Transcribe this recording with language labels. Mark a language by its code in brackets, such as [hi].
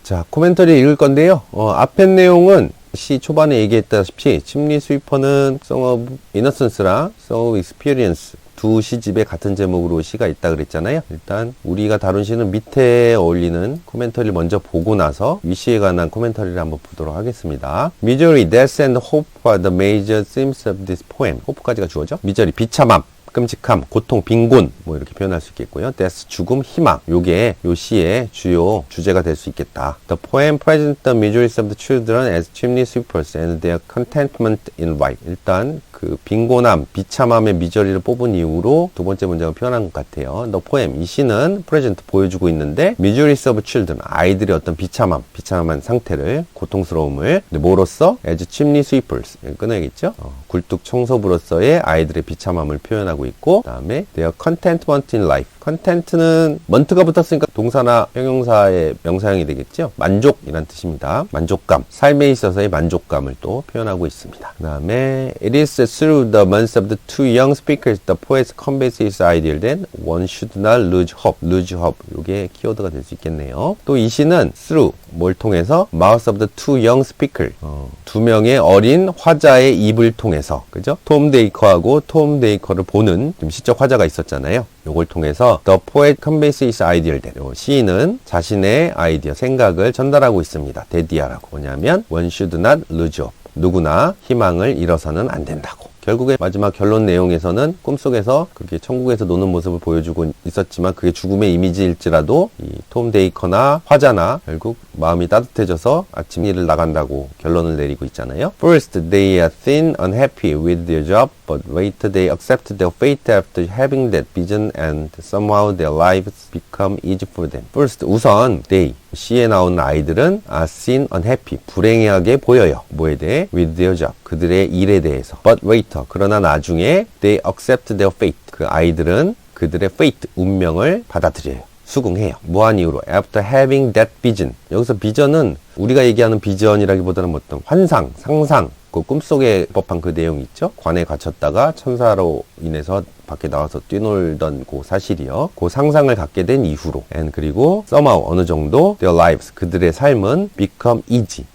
[ko] 자, 코멘터리 읽을 건데요. 앞에 내용은 시 초반에 얘기했다시피 침리 스위퍼는 [en] Song of Innocence [ko] 랑 [en] Song of Experience [ko] 두 시집에 같은 제목으로 시가 있다 그랬잖아요. 일단 우리가 다룬 시는 밑에 어울리는 코멘터리를 먼저 보고 나서 위시에 관한 코멘터리를 한번 보도록 하겠습니다. [en] Misery, death and hope are the major themes of this poem. [ko] 호프까지가 주어져. 미저리, 비참함, 끔찍함, 고통, 빈곤 뭐 이렇게 표현할 수 있겠고요. death, 죽음, 희망. 요게 요 시의 주요 주제가 될 수 있겠다. [en] The poem presents the miseries of the children as chimney sweepers and their contentment in life. [ko] 일단 그 빈곤함, 비참함의 미저리를 뽑은 이후로 두 번째 문장을 표현한 것 같아요. The poem, 이 시는 present 보여주고 있는데 [en] miseries of children, [ko] 아이들의 어떤 비참한 상태를, 고통스러움을 뭐로써? as chimney sweepers, 끊어야겠죠? 굴뚝 청소부로서의 아이들의 비참함을 표현하고 있고, 그 다음에 [en] their contentment in life. [ko] content는 먼트가 붙었으니까 동사나 형용사의 명사형이 되겠죠? 만족이란 뜻입니다. 만족감, 삶에 있어서의 만족감을 또 표현하고 있습니다. [en] 그 다음에 it is through the months of the two young speakers the poet conveys his ideal that one should not lose hope. lose hope, [ko] 이게 키워드가 될 수 있겠네요. 또 이 시는 through, 뭘 통해서? [en] mouths of the two young speakers, [ko] 두 명의 어린 화자의 입을 통해서, 그죠? 톰 데이커하고 톰 데이커를 보는 좀 시적 화자가 있었잖아요. 요걸 통해서 [en] The poet conveys his ideal that, [ko] 시인은 자신의 아이디어, 생각을 전달하고 있습니다. 데디아라고. [en] 뭐냐면 one should not lose hope. [ko] 누구나 희망을 잃어서는 안 된다고. 결국에 마지막 결론 내용에서는 꿈속에서 그렇게 천국에서 노는 모습을 보여주고 있었지만 그게 죽음의 이미지일지라도 이 톰 데이커나 화자나 결국 마음이 따뜻해져서 아침 일을 나간다고 결론을 내리고 있잖아요. [en] First, they are thin, unhappy with their job. but later they accept their fate after having that vision and somehow their lives become easy for them. [ko] First, 우선 they, C에 나오는 아이들은 [en] are seen unhappy, [ko] 불행하게 보여요. 뭐에 대해? [en] With their job, [ko] 그들의 일에 대해서. But later, 그러나 나중에 [en] they accept their fate, [ko] 그 아이들은 그들의 fate, 운명을 받아들여요. 수긍해요. 무한 이유로 [en] after having that vision. [ko] 여기서 비전은 우리가 얘기하는 비전이라기보다는 어떤 환상, 상상, 그 꿈속에 법한 그 내용 있죠? 관에 갇혔다가 천사로 인해서 밖에 나와서 뛰놀던 그 사실이요. 그 상상을 갖게 된 이후로. [en] And 그리고 somehow 어느 정도 their lives, [ko] 그들의 삶은 [en] become easy.